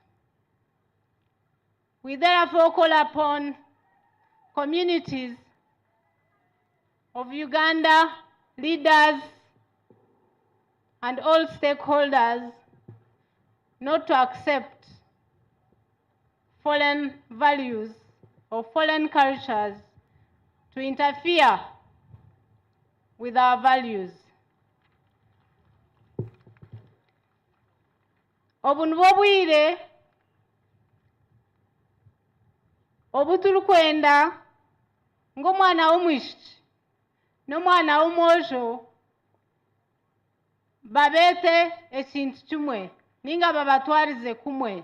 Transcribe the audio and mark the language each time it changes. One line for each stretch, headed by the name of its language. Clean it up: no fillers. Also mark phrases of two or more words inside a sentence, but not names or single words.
English: We therefore call upon communities of Uganda, leaders, and all stakeholders not to accept foreign values or foreign cultures to interfere with our values.
Nyankole: Obu nibwo bwire obu turukwenda ng'omwana w'omwishiki n'omwana w'omwojo babete ekintu kimwe ninga babatwarize kumwe.